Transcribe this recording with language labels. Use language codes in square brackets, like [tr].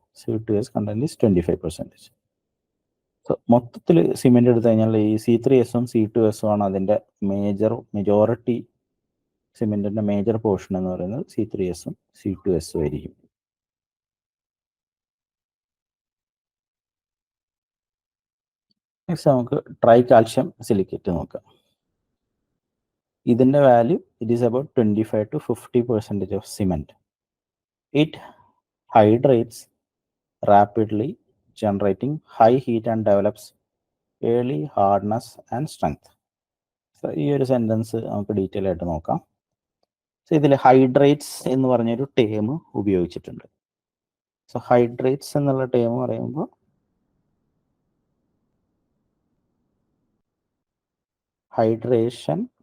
[en] C2S content is 25%. [ml] So മൊത്തത്തിൽ cement എടുത്തു കഴിഞ്ഞാൽ ഈ C3Sഉം C2Sഉം ആണ് അതിൻ്റെ മെജോറിറ്റി സിമെന്റിന്റെ മേജർ പോർഷൻ എന്ന് പറയുന്നത് C3Sഉം C2Sഉം ആയിരിക്കും. നെക്സ്റ്റ് നമുക്ക് ട്രൈ കാൽഷ്യം സിലിക്കേറ്റ് നോക്കാം. ഇതിന്റെ value [en] It is about 25 to 50% of cement. It hydrates rapidly, generating high heat and develops early hardness and strength. [ml] So ഈ ഒരു സെന്റൻസ് നമുക്ക് ഡീറ്റെയിൽ ആയിട്ട് നോക്കാം. സോ ഇതിൽ ഹൈഡ്രേറ്റ്സ് എന്ന് പറഞ്ഞൊരു ടേം ഉപയോഗിച്ചിട്ടുണ്ട്. സോ ഹൈഡ്രേറ്റ്സ് എന്നുള്ള ടേം പറയുമ്പോൾ ഹൈഡ്രേഷൻ